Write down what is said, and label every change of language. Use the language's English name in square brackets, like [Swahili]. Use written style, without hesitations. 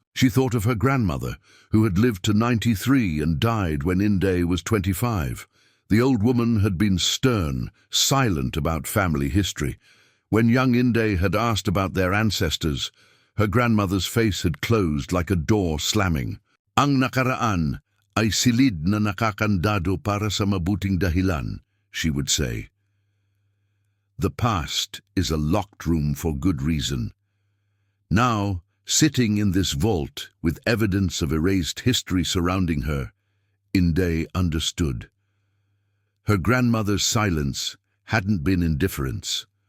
[English] She thought of her grandmother, who had lived to 93 and died when Inday was 25. The old woman had been stern, silent about family history. When young Inday had asked about their ancestors, her grandmother's face had closed like a door slamming. [Filipino] Ang nakaraan ay silid na nakakandado para sa mabuting dahilan, she would say. [English] The past is a locked room for good reason. Now, sitting in this vault with evidence of erased history surrounding her, Inday understood. Her grandmother's silence hadn't been indifference.